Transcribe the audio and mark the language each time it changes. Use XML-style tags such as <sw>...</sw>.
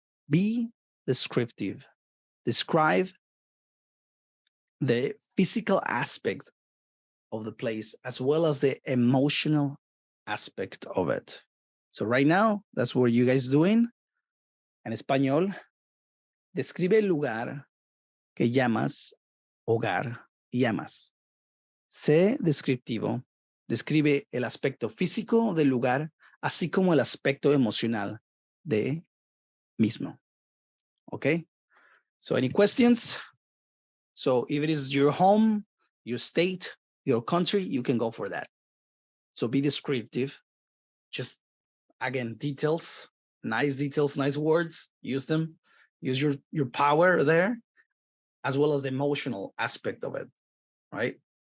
<en>Be descriptive. Describe the physical aspect of the place as well as the emotional aspect of it. So right now, that's what you guys doing.</en> <es>En español, describe el lugar que llamas hogar y amas. Sé descriptivo. Describe el aspecto físico del lugar, así como el aspecto emocional de mismo.</es> <en>Okay? So any questions? So if it is your home, your state, your country, you can go for that. So be descriptive. Just again, details, nice words, use them. Use your power there, as well as the emotional aspect of it, right?</en>